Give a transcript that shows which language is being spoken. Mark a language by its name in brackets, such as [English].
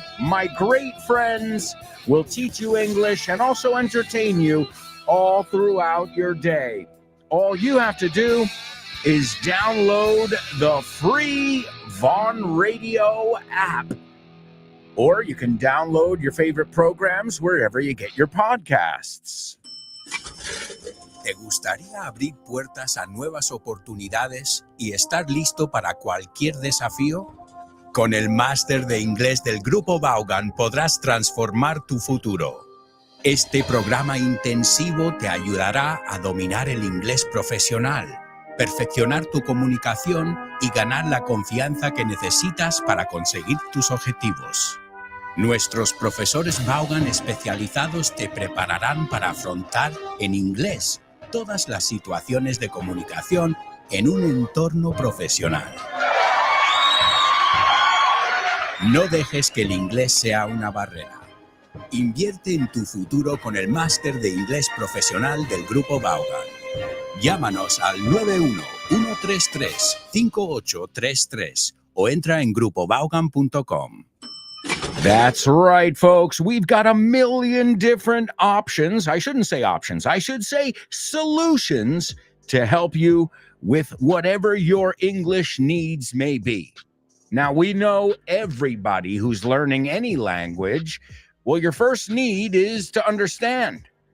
[English] My great friends will teach you English and also entertain you all throughout your day. All you have to do is download the free Vaughn Radio app. Or you can download your favorite programs wherever you get your podcasts. [Spanish] ¿Te gustaría abrir puertas a nuevas oportunidades y estar listo para cualquier desafío? Con el máster de inglés del Grupo Vaughan podrás transformar tu futuro. Este programa intensivo te ayudará a dominar el inglés profesional, perfeccionar tu comunicación y ganar la confianza que necesitas para conseguir tus objetivos. Nuestros profesores Vaughan especializados te prepararán para afrontar en inglés todas las situaciones de comunicación en un entorno profesional. No dejes que el inglés sea una barrera. Invierte en tu futuro con el máster de inglés profesional del Grupo Vaughan. Llámanos al 91-133-5833 o entra en grupovaughan.com. [English] That's right, folks. We've got a million different options. I shouldn't say options. I should say solutions to help you with whatever your English needs may be. Now, we know everybody who's learning any language, well, your first need is to understand.